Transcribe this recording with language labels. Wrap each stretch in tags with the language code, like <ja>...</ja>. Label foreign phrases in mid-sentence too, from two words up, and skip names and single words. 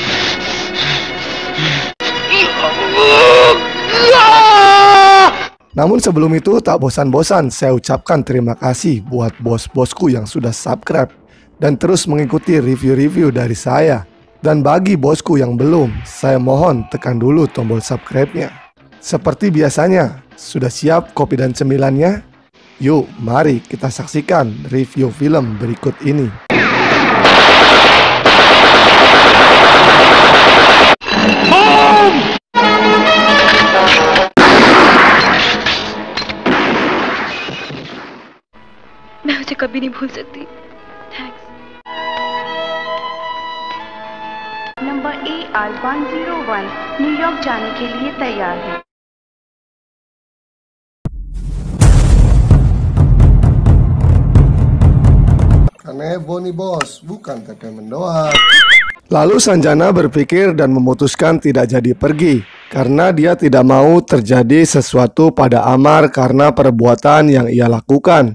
<id>Namun sebelum itu tak bosan-bosan saya ucapkan terima kasih buat bos-bosku yang sudah subscribe dan terus mengikuti review-review dari saya. Dan bagi bosku yang belum, saya mohon tekan dulu tombol subscribe-nya. Seperti biasanya, sudah siap kopi dan cemilannya? Yuk, mari kita saksikan review film berikut ini.</id> <hi>मैं उसे कभी नहीं भूल सकती। थैंक्स। नंबर AR101 न्यूयॉर्क जाने के लिए तैयार है।</hi> <id>Kanebo nih bos, bukan entertainment doang. Lalu Sanjana berpikir dan memutuskan tidak jadi pergi karena dia tidak mau terjadi sesuatu pada Amar karena perbuatan yang ia lakukan.</id>